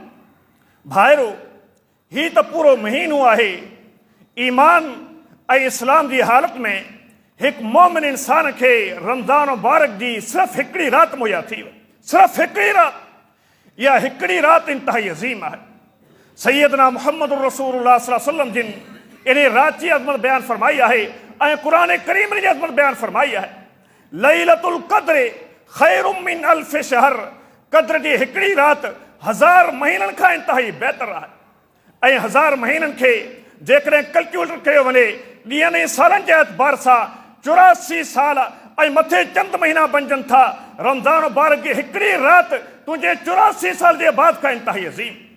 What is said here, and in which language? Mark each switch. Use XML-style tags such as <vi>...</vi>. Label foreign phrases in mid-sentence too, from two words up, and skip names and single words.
<sd>भाइरो, ही त पूरो महीनो आहे। ईमान ऐं इस्लाम जी हालत में हिकु मोमिन इंसान खे रमज़ान मुबारक जी सिर्फ़ु 1 राति मुहैया थी वई, सिर्फ़ु 1 राति। इहा 1 राति इंतिहाई अज़ीम आहे। सैयदना मुहम्मद रसूलुल्लाह</sd> <ar>صلى الله عليه وسلم</ar> <sd>जिन इन राति जी अज़मत बयान फरमाई आहे ऐं क़ुरान करीम जी अज़मत बयान फरमाई आहे।</sd> <ar>ليلة القدر خير من ألف شهر,</ar> <sd>क़द्र जी 1 राति 1000 महीननि खां इंतिहाई बहितर आहे। ऐं 1000 महीननि खे जेकॾहिं कैलकुलेट कयो वञे ॾींहनि ऐं सालनि जे एतबार सां 84 साल ऐं मथे चंद महीना बणजनि था। रमज़ान मुबारक जी 1 राति तुंहिंजे 84 साल जे बाद खां इंतिहाई अज़ीम।</sd>